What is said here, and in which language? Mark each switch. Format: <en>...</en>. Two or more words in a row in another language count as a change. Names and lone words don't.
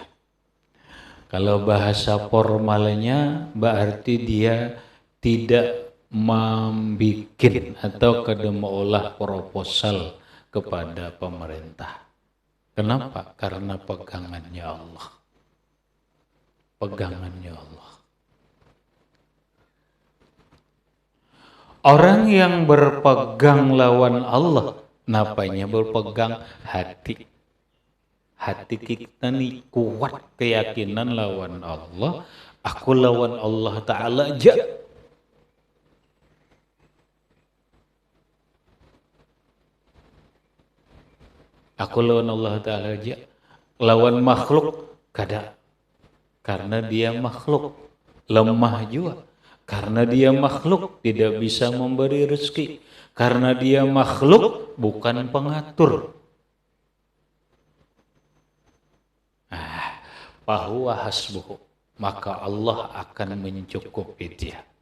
<id>Kalau bahasa formalnya berarti dia tidak membikin atau kada mengolah proposal kepada pemerintah. Kenapa? Karena pegangannya Allah.</id> <bjn>Orang yang berpegang lawan Allah, napanya berpegang hati. Hati kita nih kuat keyakinan lawan Allah. Aku lawan Allah Ta'ala aja. Aku lawan Allah Ta'ala aja. Lawan makhluk kada.</bjn> <id>Karena dia makhluk. Lemah juga. Karena dia makhluk tidak bisa memberi rezeki. Karena dia makhluk bukan pengatur.</id> <ar>فهو حسبه,</ar> <id>maka Allah akan mencukupi dia.</id>